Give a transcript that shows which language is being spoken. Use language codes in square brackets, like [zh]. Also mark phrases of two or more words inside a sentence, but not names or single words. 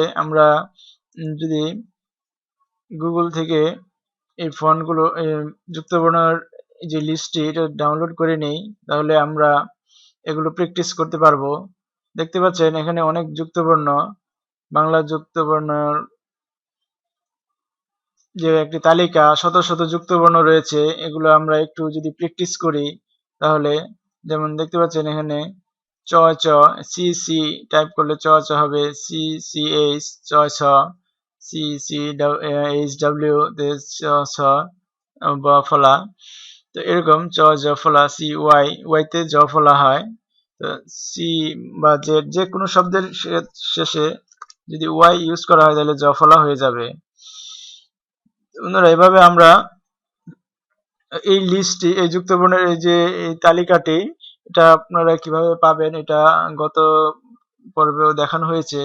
[bn] আমরা যদি গুগল থেকে এই ফন্টগুলো যুক্ত বর্ণের যে লিস্টটি এটা ডাউনলোড করে নেই, তাহলে আমরা এগুলো প্র্যাকটিস করতে পারবো। দেখতে পাচ্ছেন এখানে অনেক যুক্তবর্ণ, বাংলা যুক্তবর্ণের যে একটি তালিকা, শত শত যুক্তবর্ণ রয়েছে, এগুলো আমরা একটু যদি প্র্যাকটিস করি তাহলে, যেমন দেখতে পাচ্ছেন এখানে চ চ, সি সি টাইপ করলে চ চ হবে, সি সি এইচ চ ছ, সি সি এইচ ডাব্লিউ চ ছ ব ফলা। তো এরকম চ জ ফলা, সি ওয়াই, ওয়াইতে জ ফলা হয়। তো সি বা জেড যে কোনো শব্দের শেষে যদি ওয়াই ইউজ করা হয় তাহলে জ ফলা হয়ে যাবে। বন্ধুরা, এভাবে আমরা এই লিস্টটি, এই যুক্তবর্ণের এই যে এই তালিকাটি, এটা আপনারা কিভাবে পাবেন এটা গত পর্বেও দেখানো হয়েছে।